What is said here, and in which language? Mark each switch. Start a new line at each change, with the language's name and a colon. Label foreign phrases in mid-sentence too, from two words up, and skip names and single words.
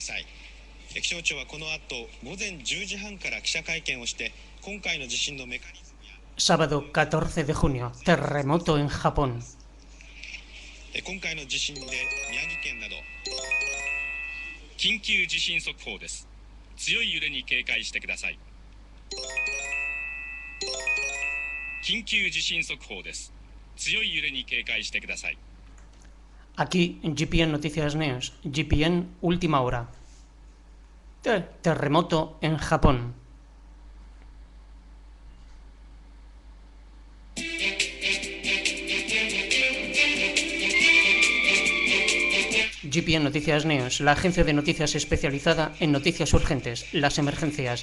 Japanese: 気象庁はこの後午前10時半から記者会見をして今回の地震のメカニズムや
Spanish: Sábado 14 de junio, terremoto en Japón.
Japanese: 今回の地震で宮城県など緊急地震速報です。強い揺れに警戒してください。緊急地震速報です。強い揺れに警戒してください。
Spanish: Aquí, GPN Noticias News, GPN Última Hora. Terremoto en Japón. GPN Noticias News, la agencia de noticias especializada en noticias urgentes, las emergencias.